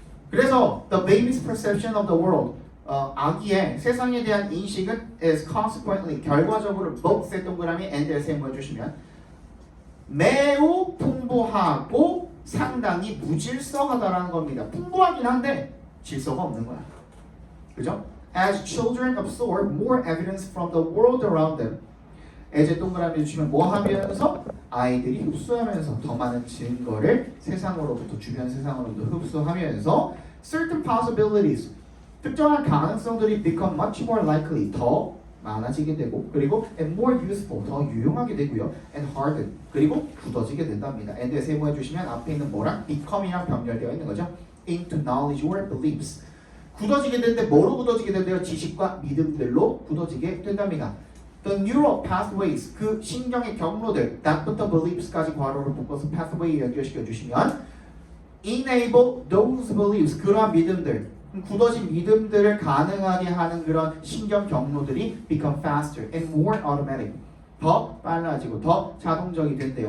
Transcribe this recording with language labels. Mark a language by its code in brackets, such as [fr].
[ko] 그래서 [en] the baby's perception of the world, [ko] 아기의 세상에 대한 인식은 [en] is consequently, [ko] 결과적으로 both의 동그라미 and의 세모 해주시면 매우 풍부하고 상당히 무질서하다라는 겁니다. 풍부하긴 한데 질서가 없는 거야. 그죠? [en] As children absorb more evidence from the world around them, [ko] as 동그라미 주시면 뭐 하면서? 아이들이 흡수하면서 더 많은 증거를 세상으로부터, 주변 세상으로부터 흡수하면서 [en] certain possibilities, [ko] 특정한 가능성들이 [en] become much more likely, [ko] 더 많아지게 되고, 그리고 [en] and more useful, [ko] 더 유용하게 되고요, and hardened, 그리고 굳어지게 된답니다. and에 세모해 주시면 앞에 있는 뭐랑? become이랑 병렬되어 있는 거죠. [en] into knowledge or beliefs. [ko] 굳어지게 되는데 뭐로 굳어지게 된대요? 지식과 믿음들로 굳어지게 된답니다. [en] The neural pathways, [ko] 그 신경의 경로들, that부터 beliefs까지 괄호를 묶어서 pathway 연결시켜 주시면 [en] enable those beliefs, [ko] 그러한 믿음들, 굳어진 믿음들을 가능하게 하는 그런 신경 경로들이 [en] become faster and more automatic, [ko] 더 빨라지고 더 자동적이 된대요.